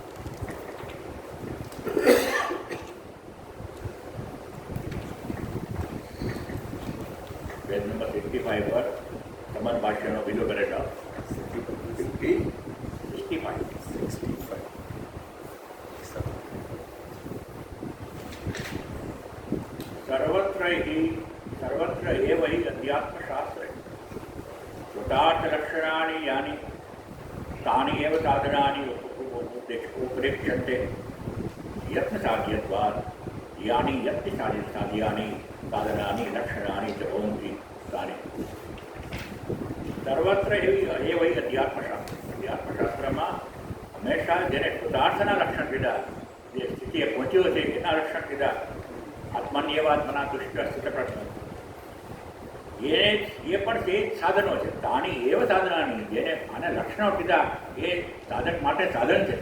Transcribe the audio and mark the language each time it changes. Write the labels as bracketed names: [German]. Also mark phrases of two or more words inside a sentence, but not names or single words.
[Gujarati] પેજ નંબર 55 પર સમાન ભાષ્યનો બીજો પેરેગ્રાફ 65 [Sanskrit] સર્વત્ર હિ सर्वत्र एव हि अध्यात्मशास्त्रे कृतार्थलक्षणानि यानि तानि एव साधनानि उपदेक्ष्यन्ते यत्नसाध्यत्वात् यानि यत्नसाध्यानि साधनानि लक्षणानि च भवन्ति तानि सर्वत्र एव हि [Gujarati] अध्यात्मशास्त्રમાં હંમેશા જેને કૃતાર્થના લક્ષણ કીધા, જે સ્થિતિએ પહોંચ્યો છે એના લક્ષણ કીધા, [Sanskrit] આત્માન્યવાત્મના દુષ્ટ [Gujarati] સ્થિતપ્રજ્ઞ એ પણ તે જ સાધનો છે. [Sanskrit] તાની એવ સાધનાની, [Gujarati] જેને આને લક્ષણો કીધા એ સાધક માટે સાધન છે.